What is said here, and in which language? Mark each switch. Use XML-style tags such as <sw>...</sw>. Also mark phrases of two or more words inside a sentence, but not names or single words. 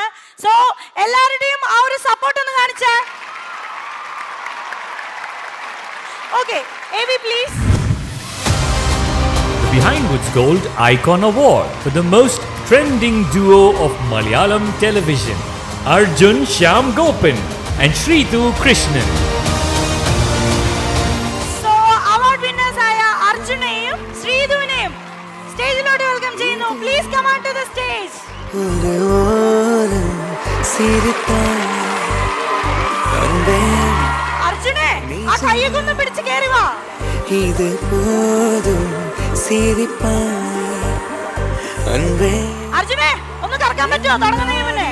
<ml>സോ എല്ലാവരുടെയും ആ ഒരു സപ്പോർട്ട് ഒന്ന് കാണിച്ചേ. ഓക്കെ,</ml> <en>AV please. Behind Woods Gold Icon Award for the most trending duo of Malayalam television, Arjun Shyam Gopan and Sridhu Krishnan.</en> <ml>സോ</ml> <en>award winners</en> <ml>ആയ അർജുനെയും ശ്രീധുവിനെയും സ്റ്റേജിലോട്ട് വെൽക്കം ചെയ്യുന്നു.</ml> <en>Please come on to the stage.</en> <ta>ஒரு ஓரம் சிரித்தாய் அன்பே,</ta> <ml>അർജുനെ ആ കൈയൊക്കെ ഒന്ന് പിടിച്ച് കേറി വാ.</ml> <ta>இது போதும் சிரிப்பாய் அன்பே,</ta> <ml>അർജുനെ ഒന്ന് കറക്കാൻ പറ്റുമോ തുടങ്ങുന്നതിന് മുന്നേ?</ml>